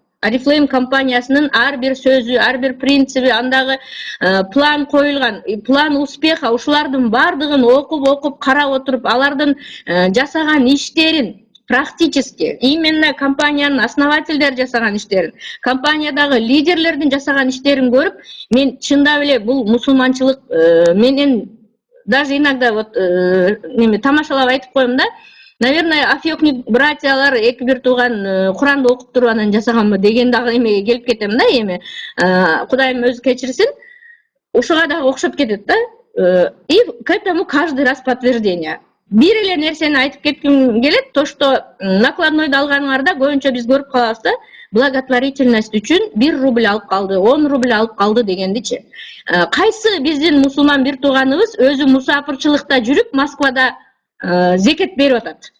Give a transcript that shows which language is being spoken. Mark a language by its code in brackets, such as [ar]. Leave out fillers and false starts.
[ky] Oriflame компаниясынын ар бир сөзү, ар бир принциби, андагы план коюлган, [ru] план успеха, [ky] ушулардын бардыгын окуп карап отуруп, алардын жасаган иштерин практически, именно компаниянын основательдери жасаган иштерин, компаниядагы лидерлердин жасаган иштерин көрүп, мен чындап эле бул мусулманчылык менен [ru] даже иногда вот [ky] тамашалап айтып коем да. Наверное, Афьёкник братьялар эки бир тууган Куранды окуп туруп анан жасаганбы деген дагы эмеге келип кетем да, эми. Кудайым өзү кечирсин. Ошого дагы окшоп кетет да. [ru] И к этому каждый раз подтверждение. [ky] Бир эле нерсени айтып кетким келет, то что накладнойду алганыңарда көбүнчө биз көрүп калабыз да, благотворительность үчүн 1 рубль алып калды, 10 рубль алып калды дегендичи. Кайсы биздин мусулман бир тууганыбыз өзү мусафырчылыкта жүрүп Москвада зекет берип атат?